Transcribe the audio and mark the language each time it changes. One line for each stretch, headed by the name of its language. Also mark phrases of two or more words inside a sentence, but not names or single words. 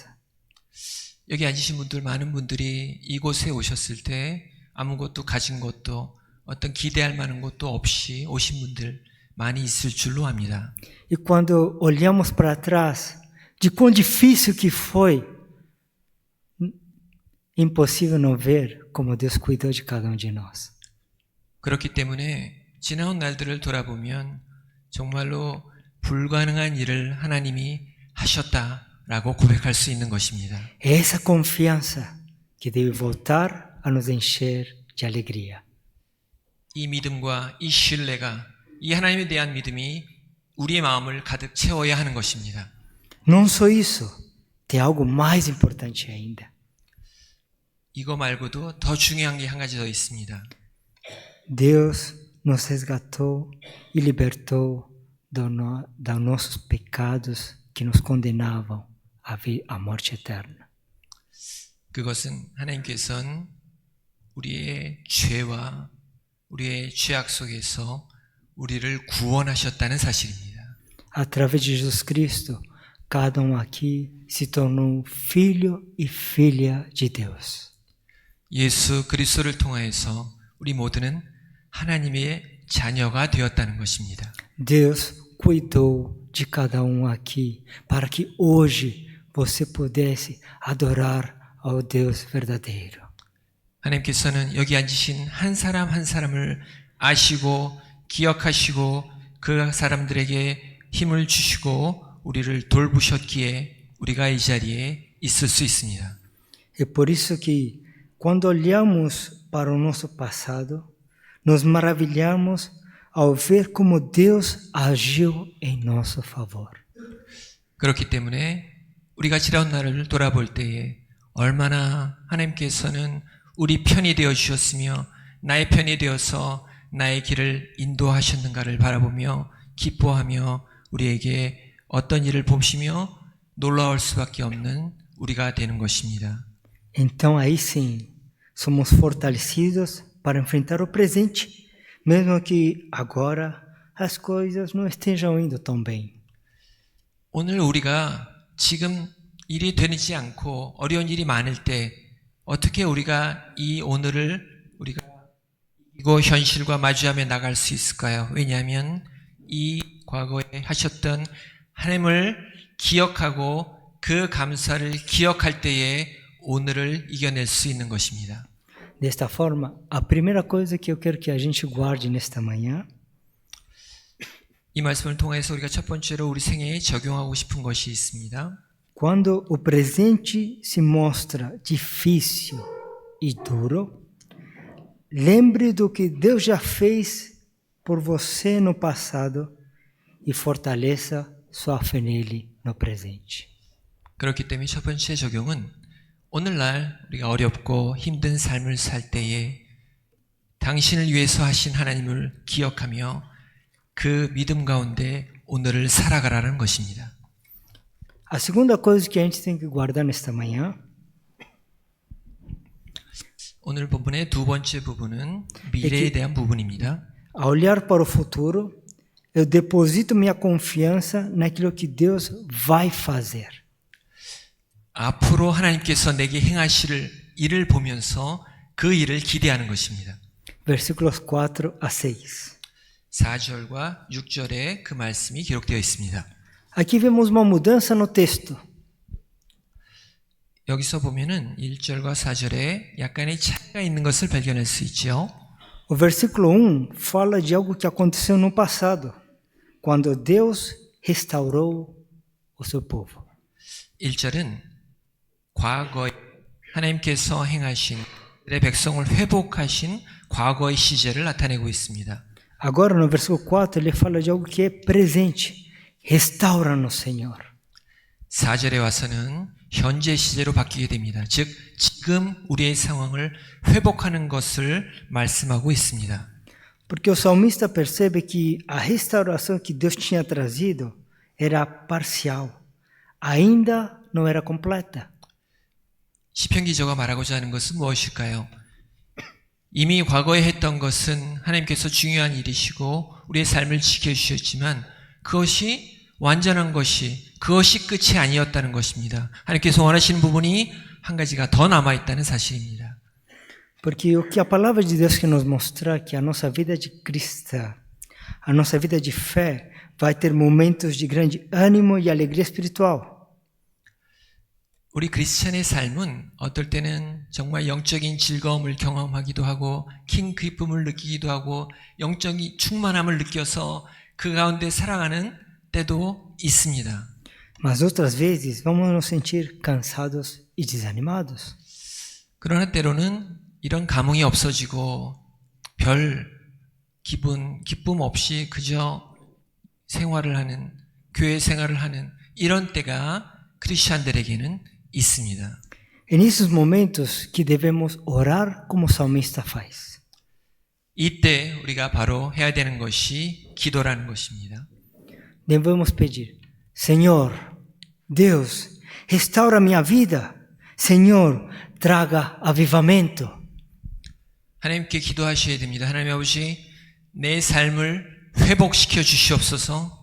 Korean: 여기 앉으신 분들 많은 분들이 이곳에 오셨을 때 아무것도 가진 것도 어떤 기대할 만한 것도 없이 오신 분들 많이 있을 줄로 압니다.
Portuguese: E quando olhamos para trás, de quão difícil que foi, impossível não ver como Deus cuidou de cada um de nós.
Korean: 그렇기 때문에 지나온 날들을 돌아보면 정말로 불가능한 일을 하나님이 하셨다라고 고백할 수 있는 것입니다.
Portuguese: É essa confiança que deve voltar a nos encher de alegria.
Korean: 이 믿음과 이 신뢰가 이 하나님에 대한 믿음이 우리의 마음을 가득 채워야 하는 것입니다.
Portuguese: Não só isso, tem algo mais importante ainda.
Korean: 이거 말고도 더 중요한 게 한 가지 더 있습니다.
Portuguese: Deus nos resgatou e libertou dos nossos pecados que nos condenavam à morte eterna.
Korean: 그것은 하나님께서는 우리의 죄와 우리의 죄악 속에서 우리를 구원하셨다는 사실입니다.
Portuguese: Através de Jesus Cristo, cada aqui se tornou filho e filha de Deus.
Korean: 예수 그리스도를 통하여서 우리 모두는 하나님의 자녀가 되었다는 것입니다.
Portuguese: Deus cuidou de cada aqui para que hoje você pudesse adorar ao Deus verdadeiro.
Korean: 하나님께서는 여기 앉으신 한 사람 한 사람을 아시고 기억하시고 그 사람들에게 힘을 주시고 우리를 돌보셨기에 우리가 이 자리에 있을 수 있습니다.
Portuguese: É por isso que quando olhamos para o nosso passado, nos maravilhamos ao ver como Deus agiu em nosso favor.
Korean: 그렇기 때문에 우리가 지나온 날을 돌아볼 때에 얼마나 하나님께서는 우리 편이 되어 주셨으며 나의 편이 되어서 나의 길을 인도하셨는가를 바라보며 기뻐하며 우리에게 어떤 일을 보시며 놀라울 수밖에 없는 우리가 되는 것입니다.
Portuguese: Então aí sim, somos fortalecidos para enfrentar o presente, mesmo que agora as coisas não estejam indo tão bem.
Korean: 오늘 우리가 지금 일이 되지 않고 어려운 일이 많을 때 어떻게 우리가 이 오늘을 우리가 이거 현실과 마주하며 나갈 수 있을까요? 왜냐하면 이 과거에 하셨던 하나님을 기억하고 그 감사를 기억할 때에 오늘을 이겨낼 수 있는 것입니다.
Portuguese: Desta forma, a primeira coisa que eu quero que a gente guarde nesta manhã
Korean: 이 말씀을 통해서 우리가 첫 번째로 우리 생애에 적용하고 싶은 것이 있습니다.
Portuguese: quando o presente se mostra difícil e duro, lembre do que Deus já fez por você no passado e fortaleça sua fé nele no presente.
Korean: 그렇기 때문에 첫 번째 적용은 오늘날 우리가 어렵고 힘든 삶을 살 때에 당신을 위해서 하신 하나님을 기억하며 그 믿음 가운데 오늘을 살아가라는 것입니다.
Portuguese: A segunda coisa que a gente tem que guardar nesta manhã
Korean: 오늘 본문의 두 번째 부분은 미래에 대한 부분입니다.
Portuguese: ao olhar para o futuro, eu deposito minha confiança naquilo que Deus vai fazer.
Korean: 앞으로 하나님께서 내게 행하실 일을 보면서 그 일을 기대하는 것입니다.
Portuguese: Versículos 4 a 6.
Korean: 4절과 6절에 그 말씀이 기록되어 있습니다.
Portuguese: Aqui vemos uma mudança no texto.
Korean: 여기서 보면은 1절과 4절에 약간의 차이가 있는 것을 발견할 수 있죠.
Portuguese: O versículo 1 fala de algo que aconteceu no passado, quando Deus restaurou o seu povo.
Korean: 1절은 과거에 하나님께서 행하신 내 백성을 회복하신 과거의 시제를 나타내고 있습니다.
Portuguese: Agora, no versículo 4, ele fala de algo que é presente. Restaura-nos, Senhor.
Korean: 4절에 와서는 현재 시제로 바뀌게 됩니다. 즉 지금 우리의 상황을 회복하는 것을 말씀하고 있습니다.
Portuguese: Porque o salmista percebe que a restauração que Deus tinha trazido era parcial. Ainda não era completa.
Korean: 시편 기자가 말하고자 하는 것은 무엇일까요? 이미 과거에 했던 것은 하나님께서 중요한 일이시고 우리의 삶을 지켜주셨지만 그것이 완전한 것이 그것이 끝이 아니었다는 것입니다. 하나님께서 원하시는 부분이 한 가지가 더 남아있다는 사실입니다.
Portuguese: Porque o que a palavra de Deus quer nos mostrar é que a nossa vida de cristã, a nossa vida de fé, vai ter momentos de grande ânimo e alegria espiritual.
Korean: 우리 크리스찬의 삶은 어떨 때는 정말 영적인 즐거움을 경험하기도 하고 긴 기쁨을 느끼기도 하고 영적인 충만함을 느껴서 그 가운데 살아가는 때도 있습니다.
Portuguese: Mas outras vezes vamos nos sentir cansados e desanimados.
Korean: 그러나 때로는 이런 감흥이 없어지고 별 기쁨 없이 그저 생활을 하는 교회 생활을 하는 이런 때가 크리스찬들에게는 있습니다.
Portuguese: É nesses momentos que devemos orar como o salmista faz.
Korean: 이때 우리가 바로 해야 되는 것이 기도라는 것입니다.
Portuguese: Devemos pedir: Senhor, Deus, restaura minha vida. Senhor, traga avivamento.
Korean: 하나님께 기도하셔야 됩니다. 하나님 아버지, 내 삶을 회복시켜 주시옵소서.